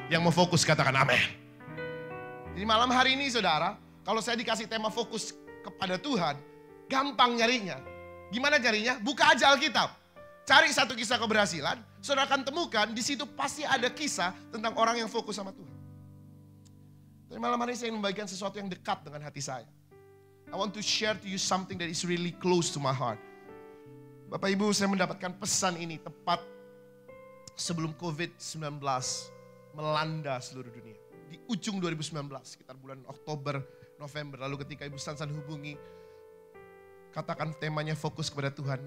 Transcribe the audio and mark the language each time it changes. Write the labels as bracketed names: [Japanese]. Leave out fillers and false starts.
[Indonesian] Yang mau fokus katakan amin. Jadi malam hari ini saudara, kalau saya dikasih tema fokus kepada Tuhan, gampang nyarinya. Gimana carinya? Buka aja Alkitab. Cari satu kisah keberhasilan, saudara akan temukan di situ pasti ada kisah tentang orang yang fokus sama Tuhan. Tapi malam hari ini saya ingin membagikan sesuatu yang dekat dengan hati saya. [English] I want to share to you something that is really close to my heart. [Indonesian] Bapak Ibu, saya mendapatkan pesan ini tepat sebelum COVID-19 melanda seluruh dunia. Di ujung 2019, sekitar bulan Oktober, November. Lalu ketika Ibu Sansan hubungi, katakan temanya fokus kepada Tuhan.